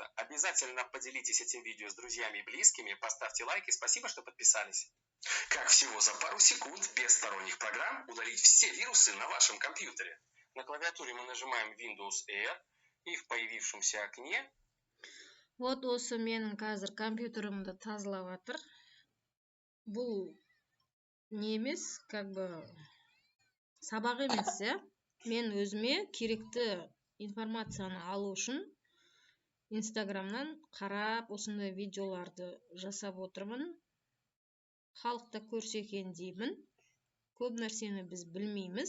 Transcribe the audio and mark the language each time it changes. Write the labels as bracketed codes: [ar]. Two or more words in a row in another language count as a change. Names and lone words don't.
[ru] Обязательно поделитесь этим видео с друзьями и близкими, поставьте лайк и спасибо, что подписались. Как всего за пару секунд без сторонних программ удалить все вирусы на вашем компьютере? На клавиатуре мы нажимаем Windows R, и в появившемся окне... [kk] Вот осы менің қазір компьютерімді тазалап жатыр. Бұл не емес, [ru] как бы [kk] сабақ емес, иә. Мен өзіме керекті информацияны алу үшін Инстаграмнан қарап, осындай видеоларды жасап отырмын. Халықта көрсе екен деймін. Көп нәрсені біз білмейміз.